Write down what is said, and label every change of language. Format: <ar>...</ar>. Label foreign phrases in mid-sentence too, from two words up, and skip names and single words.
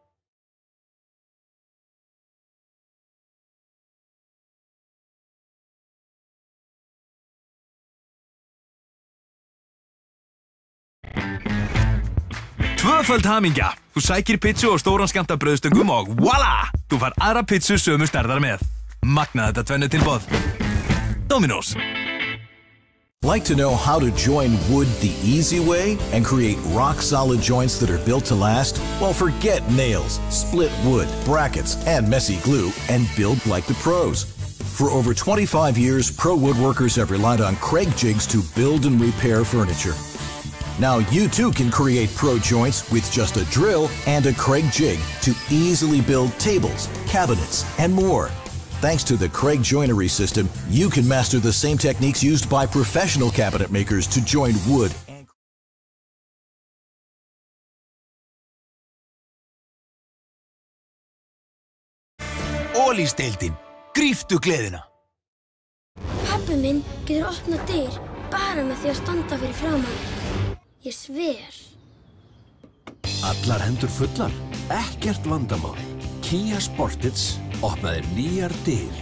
<is>Tvöföld hamingja! Þú sækir pizzu og stóran skammt af brauðstöngum og voila! Þú fær aðra pizzu sömu stærðar með. Magnað þetta tvennu tilboð. Dominos.</is> <en>Like to know how to join wood the easy way and create rock-solid joints that are built to last? Well, forget nails, split wood, brackets, and messy glue, and build like the pros. For over 25 years, pro woodworkers have relied on Craig jigs to build and repair furniture. Now you too can create pro joints with just a drill and a Craig jig to easily build tables, cabinets, and more. Thanks to the Craig joinery system, you can master the same techniques used by professional cabinet makers to join wood Ólís-deildin.</en> <is>Gríptu gleðina. Pabbi minn getur opnað dyr bara með því að standa fyrir framan þig. Ég sver. Allar hendur fullar, ekkert vandamál. Kia Sportage opnaði nýjar dyr.</is>